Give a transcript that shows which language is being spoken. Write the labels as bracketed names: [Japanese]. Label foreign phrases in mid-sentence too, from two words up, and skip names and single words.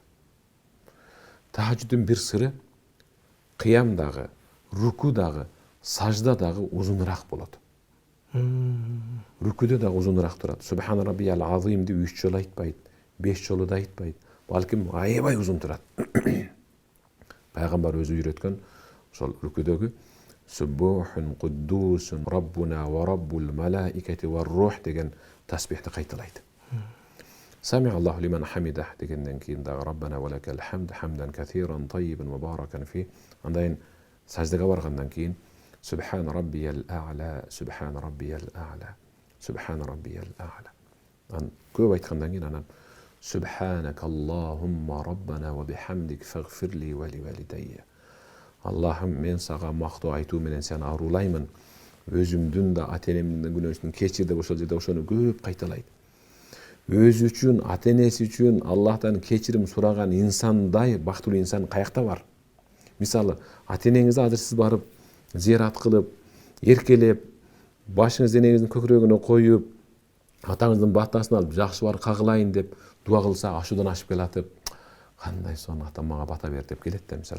[Kyrgyz] Тахажуттун бир сыры кыямдагы, рукудагы, саждадагы узунураак болот. Рукуде дагы узунураак турат. [Arabic] سبحان ربي العظيم [Kyrgyz] 3 жолу айтпайт, 5 жолу да айтпайт. Балким аябай узун турат. Пайгамбар өзү үйрөткөн ошол рукудөгү [Arabic] سبوح قدوس ربنا ورب الملائكة والروح [Kyrgyz] деген тасбихти кайталайт. [Arabic] سمع الله لمن حمده [Kyrgyz] дегенден кийин дагы [Arabic] ربنا ولك الحمد حمدا كثيرا طيبا مباركا فيه. [Kyrgyz] Андан саждага баргандан кийин [Arabic] سبحان ربي الأعلى, سبحان ربي الأعلى, سبحان ربي الأعلى. [Kyrgyz] Ан көп айткандан кийин анан [Arabic] سبحانك اللهم ربنا وبحمدك اغفر لي ولوالدي. [Kyrgyz] Аллахым, мен сага мактоо айтуу менен сени арулаймын өзүмдүн да ата энемдин да күнөөсүн кечир деп ошол жерде ошону көп кайталайт. Өзү үчүн, ата энеси үчүн Аллахтан кечирим сураган инсандай бактылуу инсан каякта бар? Мисалы, ата энеңизди азыр сиз барып зиярат кылып, эркелеп, башыңызды энеңиздин көкүрөгүнө коюп, атаңыздын баттасын алып, жакшы бар кагылайын деп дуа кылса, ашуудан ашып келатып, кандай сонун атам мага бата бер деп келет да мисалы.